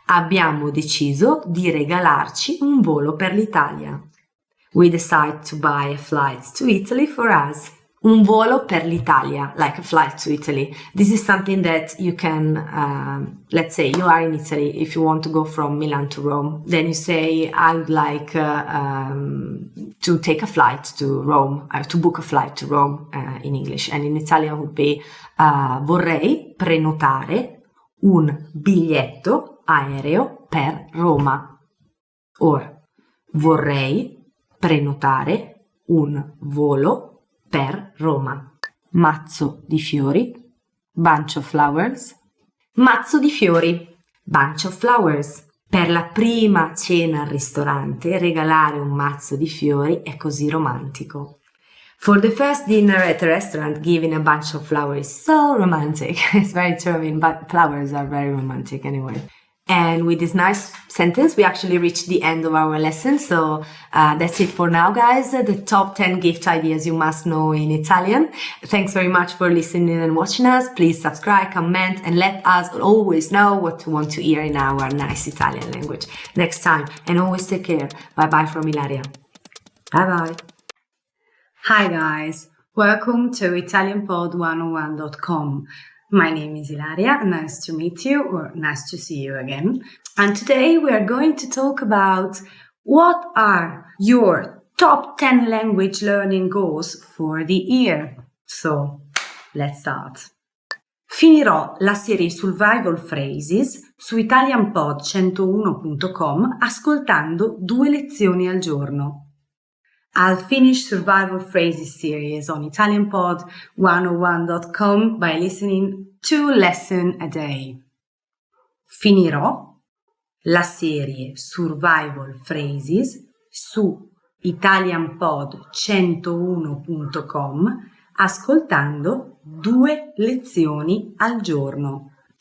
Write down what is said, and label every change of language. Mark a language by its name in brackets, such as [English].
[Italian] Abbiamo deciso di regalarci un volo per l'Italia. [English] We decided to buy a flight to Italy for us. [Italian] Un volo per l'Italia, [English] like a flight to Italy. This is something that you can, let's say you are in Italy, if you want to go from Milan to Rome, then you say, I would like to take a flight to Rome, to book a flight to Rome in English. And in Italian would be, [Italian] vorrei prenotare un biglietto aereo per Roma. Or, vorrei prenotare un volo per Roma. Mazzo di fiori, [English] bunch of flowers. [Italian] Mazzo di fiori, bunch of flowers. Per la prima cena al ristorante, regalare un mazzo di fiori è così romantico. [English] For the first dinner at a restaurant, giving a bunch of flowers is so romantic. It's very true, I mean, but flowers are very romantic anyway. And with this nice sentence, we actually reached the end of our lesson. So that's it for now, guys. The top 10 gift ideas you must know in Italian. Thanks very much for listening and watching us. Please subscribe, comment, and let us always know what you want to hear in our nice Italian language next time. And always take care. Bye-bye from Ilaria. Bye-bye. Hi guys, welcome to ItalianPod101.com. My name is Ilaria, nice to meet you or nice to see you again. And today we are going to talk about what are your top 10 language learning goals for the year. So, let's start. [Italian] Finirò la serie Survival Phrases su ItalianPod101.com ascoltando 2 lezioni al giorno. [English] I'll finish Survival Phrases series on ItalianPod101.com by listening 2 lessons a day. [Italian] Finirò la serie Survival Phrases su ItalianPod101.com ascoltando 2 lezioni al giorno.